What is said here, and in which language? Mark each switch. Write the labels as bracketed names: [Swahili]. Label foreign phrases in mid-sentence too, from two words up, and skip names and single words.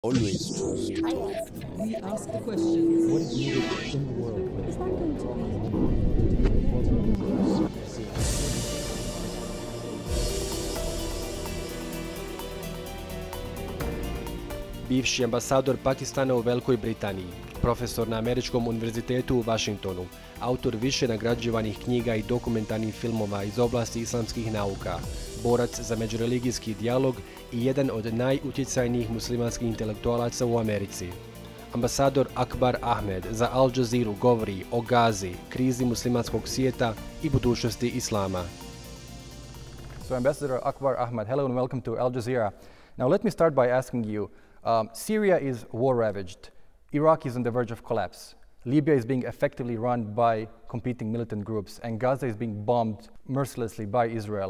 [English] Always trust. We ask the questions. What is needed in the world? [Bosnian] Bivši ambasador Pakistana u Velikoj Britaniji, profesor na Američkom univerzitetu u Washingtonu, autor više nagrađivanih knjiga i dokumentarnih filmova iz oblasti islamskih nauka, borac za međureligijski dijalog i jedan od najutjecajnijih muslimanskih intelektualaca u Americi. Ambasador Akbar Ahmed za Al Jazeeru govori o Gazi, krizi muslimanskog svijeta i budućnosti islama. [English] So Ambassador Akbar Ahmed, hello and welcome to Al Jazeera. Now let me start by asking you, Syria is war-ravaged. Iraq is on the verge of collapse. Libya is being effectively run by competing militant groups, and Gaza is being bombed mercilessly by Israel.